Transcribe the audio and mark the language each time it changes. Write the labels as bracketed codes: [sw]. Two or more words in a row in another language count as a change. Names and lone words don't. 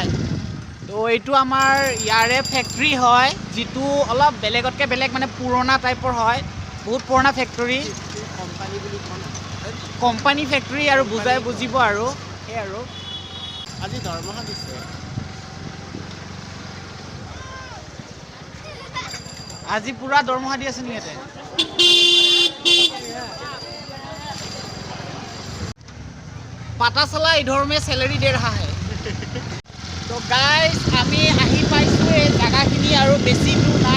[as] তো এইটো আমাৰ ইয়াৰে ফেক্টৰী হয় যিটো অলপ বেলেগতকৈ বেলেগ মানে পুৰণা টাইপৰ হয়। বহুত পুৰণা ফেক্টৰী কোম্পানী ফেক্টৰী আৰু বুজাই বুজিব আৰু সেই আৰু আজি দৰমহা দিছে। আজি পুৰা দৰমহা দি আছে নি ইয়াতে। [hi] पता चला इधर में सैलरी दे रहा है। [as] तो गाइस আমি আহি পাইছো এই জায়গাখিনি আৰু বেছি দূৰ নাই।